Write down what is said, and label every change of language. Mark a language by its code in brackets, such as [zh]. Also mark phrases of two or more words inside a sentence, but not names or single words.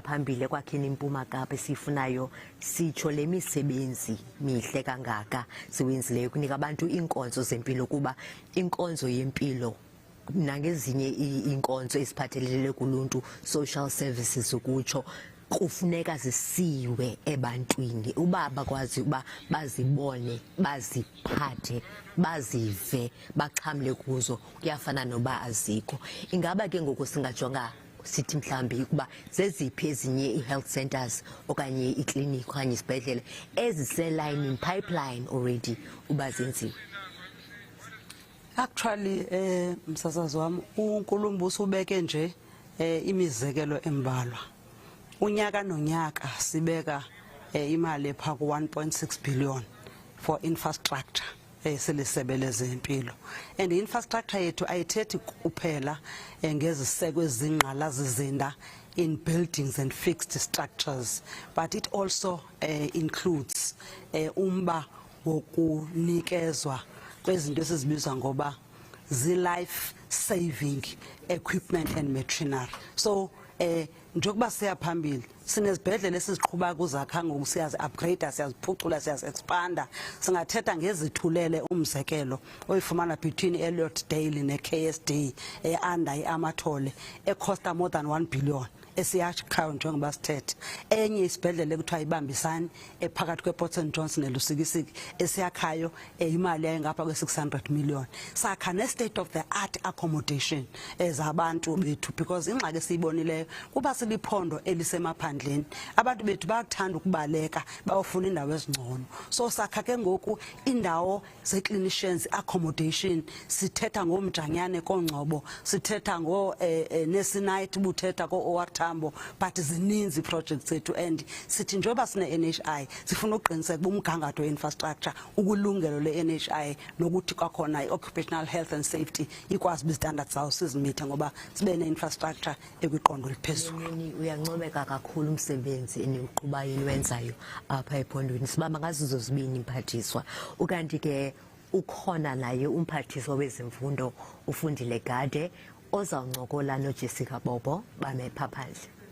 [xh] phambili kwakheni iMpuma Kapa esifunayo sitsho le misebenzi mihle kangaka siwenzileyo kunika abantu iinkonzo zempilo kuba inkonzo yempilo nangezinye iinkonzo eziphathelele kuluntu [en] social services [xh] ukutsho kufuneka zisiwe ebantwini uba bakwazi uba bazibone baziphathe bazive baxhamle kuzo kuyafana noba azikho. Ingaba ke ngoku singajonga sithi mhlambi ukuba zeziphi ezinye i- [en] health centers [xh] okanye iklinikhi okanye isibhedlele eziseline [en] in pipeline already [xh] uba zenziwe? Actually msasazi wami uNkulumbuso ubeke nje imizekelo embalwa. Unyaka nonyaka sibeka imali epha ku 1.6 billion [en] for infrastructure [xh] selisebe lezempilo, and infrastructure yethu ayithethi kuphela ngeziseko ezingqala zizinda [en] in buildings and fixed structures, but it also includes [xh] umba wokunikezwa kwezinto esizibiza ngoba zi- [en] life saving equipment and machinery. [xh] So njengoba siya phambili sinezibhedlele esiziqhubeka kuzakha ngoku siyazi-upgrade siyaziphucula siyazi-expanda. Singathetha ngezithulele umzekelo oyifumana between Elliot Dale ne-KSD under i-Amathole ekhosta [en] more than 1 billion [xh] esiyakhayo njengoba sithethe. Enye isibhedlele kuthiwa ibambisani ephakathi kwePort St John's neLusikisiki esiyakhayo imali yayingapha kwe-600 million. Sakha ne- [en] state of the art accommodation [xh] ezabantu bethu because ingxaki esiyibonileyo kuba siliphondo elisemaphandleni abantu bethu bayakuthanda ukubaleka bayofuna indawo ezingcono. So sakha ke ngoku indawo ze- [en] clinicians accommodation, [xh] sithetha ngomjanyane koNgcobo, sithetha neSinight buthetha ko-OR Tambo, but zininzi projects zethu and sithi njengoba sine-NHI sifuna ukuqiniseka umgangatho we-infrastructure ukulungelo le-NHI nokuthi kwakhona i- [en] occupational health and safety [xh] ikwazi bizitandard zawo sizimithe ngoba sibe ne-infrastructure ekwiqondo eliphezulu. Uyancomeka kakhulu umsebenzi eniwuqhubayo niwenzayo apha ephondweni sibamba ngazizo zibini mphathiswa. Ukanti ke ukhona naye umphathiswa wezemfundo uFundile Gade ozawuncokola noJessica Bobo bamepha phandle.